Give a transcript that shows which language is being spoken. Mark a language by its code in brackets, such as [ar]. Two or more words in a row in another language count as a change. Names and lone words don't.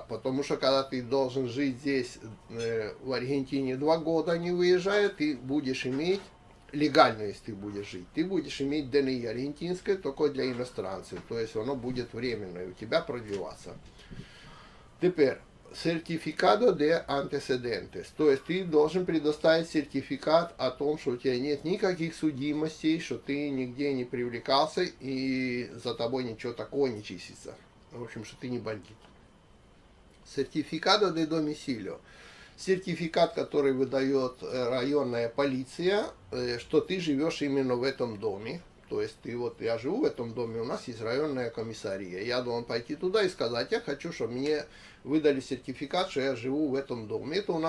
[ru] Потому что когда ты должен жить здесь, в Аргентине 2 года, не выезжая, ты будешь иметь, легально, если ты будешь жить, ты будешь иметь ДНИ аргентинское только для иностранцев. То есть оно будет временное у тебя продлеваться. Теперь, [es] certificado de antecedentes. [ru] То есть ты должен предоставить сертификат о том, что у тебя нет никаких судимостей, что ты нигде не привлекался и за тобой ничего такого не числится. В общем, что ты не бандит. [es] Certificado de domicilio. [ru] Сертификат, который выдает районная полиция, что ты живешь именно в этом доме. То есть ты вот, я живу в этом доме, у нас есть районная комиссария. Я должен пойти туда и сказать, я хочу, чтобы мне выдали сертификат, что я живу в этом доме.